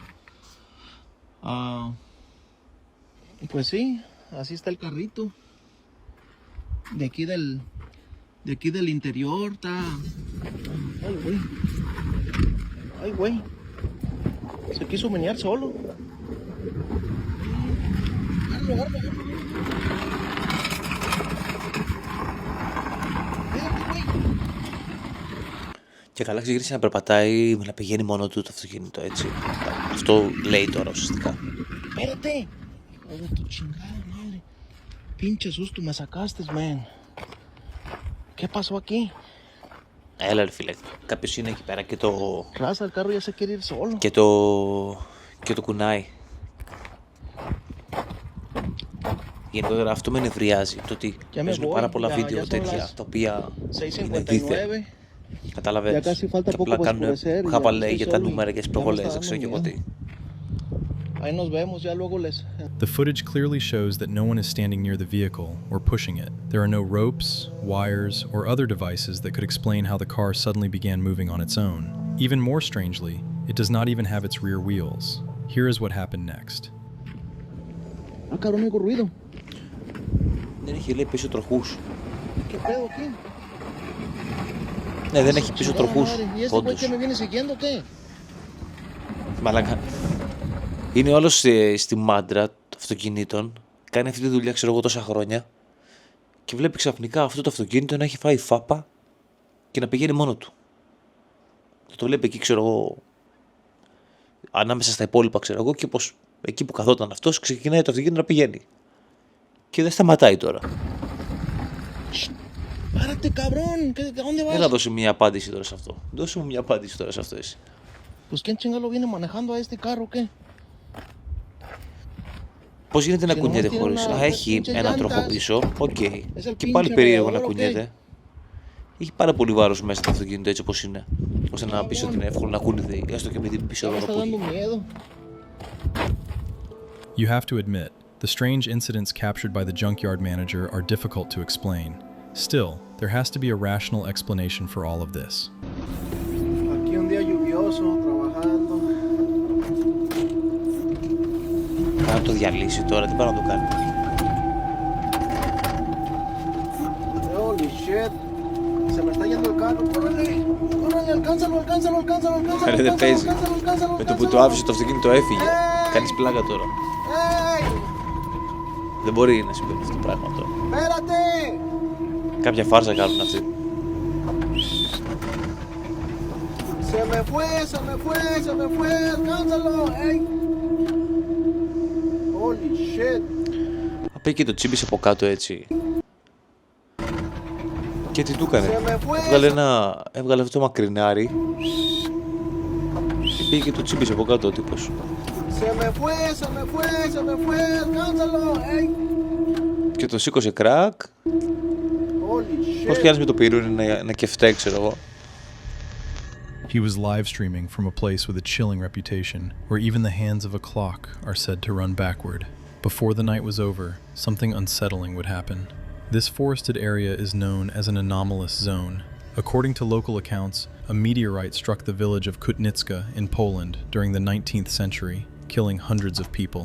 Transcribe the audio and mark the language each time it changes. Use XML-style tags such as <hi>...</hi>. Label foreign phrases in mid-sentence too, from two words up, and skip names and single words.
<es>Pues sí, así está el carrito. De aquí del interior está... Ay, güey. Ay, güey. Se quiso menear solo. Agárralo.</es> <el>Και καλά ξεκίνησε να περπατάει, να πηγαίνει μόνο του το αυτοκίνητο, έτσι. Αυτό λέει τώρα ουσιαστικά.</el> <es>Espérate. Oh, tu chingada madre. Pinche susto me sacaste, man. ¿Qué pasó aquí?</es> <el>Έλα ρε φίλε, κάποιος είναι εκεί πέρα και το...</el> <es>Raza, el carro ya se quiere ir solo.</es> <el>και το κουνάει. Γενικότερα αυτό με νευριάζει, το ότι παίζουν πάρα πολλά βίντεο τέτοια, τα οποία είναι δίθεν. Κατάλαβες, και απλά κάνουν χάπα λέει για τα νούμερα και τις προβολές, δεν ξέρω και εγώ τι.</el> <es>Ahí nos vemos, ya luego les...</es> <en>The footage clearly shows that no one is standing near the vehicle or pushing it. There are no ropes, wires, or other devices that could explain how the car suddenly began moving on its own. Even more strangely, it does not even have its rear wheels. Here is what happened next.</en> <es>Ah, cabrón, oigo ruido.</es> <el>Δεν έχει λέει πίσω τροχούς.</el> <es>¿Qué pedo aquí?</es> <el>Ναι, δεν έχει πίσω τροχούς,</el> <es>¿Y este güey</es> <el>όντως.</el> <es>que me viene siguiendo qué?</es> <el>Μαλάκα. Είναι όλος στη μάντρα των αυτοκινήτων. Κάνει αυτή τη δουλειά, ξέρω εγώ, τόσα χρόνια. Και βλέπει ξαφνικά αυτό το αυτοκίνητο να έχει φάει φάπα και να πηγαίνει μόνο του. Το βλέπει εκεί, ξέρω εγώ, ανάμεσα στα υπόλοιπα, ξέρω εγώ, και πως εκεί που καθόταν αυτός ξεκινάει το αυτοκίνητο να πηγαίνει. Και δεν σταματάει τώρα.</el> <es>Párate, cabrón. ¿Dónde vas?</es> <el>Έλα δώσει μια απάντηση τώρα σε αυτό. Δώσε μου μια απάντηση τώρα σε αυτό εσύ.</el> <es>Pues quién chingado viene manejando a este carro, ¿qué?</es> <el>Πώς γίνεται να Και κουνιέται νομίζω χωρίς... είναι Α, ένα έχει</el> <es>pinche</es> <el>ένα</el> <es>llantas.</es> <el>τροχό πίσω. Οκ.</el> <es>el</es> <el>Και πάλι</el> <es>pinche</es> <el>περίεργο να</el> <es>radiador,</es> <el>κουνιέται. Έχει πάρα πολύ βάρος μέσα το αυτοκίνητο έτσι όπως είναι. Ώστε να πεις ότι είναι εύκολο να κουνηθεί. Έστω και με την πίσω</el> <es>Ya me</es> <el>δώρο</el> <es>está</es> <el>που</el> <es>dando</es> <el>έχει.</el> <es>miedo.</es> <en>You have to admit, the strange incidents captured by the junkyard manager are difficult to explain. Still, there has to be a rational explanation for all of this.</en> <es>Aquí un día lluvioso, trabajando.</es> <el>Θα το διαλύσει τώρα, τι πάει να το κάνει.</el> <en>Holy shit.</en> <es>Se me está yendo el carro. ¡Córrele! ¡Córrele! ¡Alcánzalo!</es> <el>Ρε δεν παίζει. Με το που το άφησε το αυτοκίνητο έφυγε. Κάνεις πλάκα τώρα.</el> <es>¡Ey!</es> <el>Δεν μπορεί να συμβαίνει αυτό το πράγμα τώρα.</el> <es>¡Espérate!</es> <el>Κάποια φάρσα κάνουν αυτοί.</el> <es>Se me fue, alcánzalo, ey.</es> <en>Holy shit.</en> <el>Απ' και το τσίμπησε από κάτω έτσι. Και τι του έκανε.</el> <es>Se me fue.</es> <el>Έβγαλε αυτό το μακρινάρι. Και πήγε και το τσίμπησε από κάτω ο τύπος.</el> <es>Se me fue, alcánzalo, ey.</es> <el>Και το σήκωσε κρακ.</el> <en>Holy</en> <el>Πώς</el> <en>shit.</en> <el>πιάνεις με το πυρούνι να κεφτέ, ξέρω εγώ.</el> <en>He was live streaming from a place with a chilling reputation, where even the hands of a clock are said to run backward. Before the night was over, something unsettling would happen. This forested area is known as an anomalous zone. According to local accounts, a meteorite struck the village of Kutnicka in Poland during the 19th century, killing hundreds of people.</en>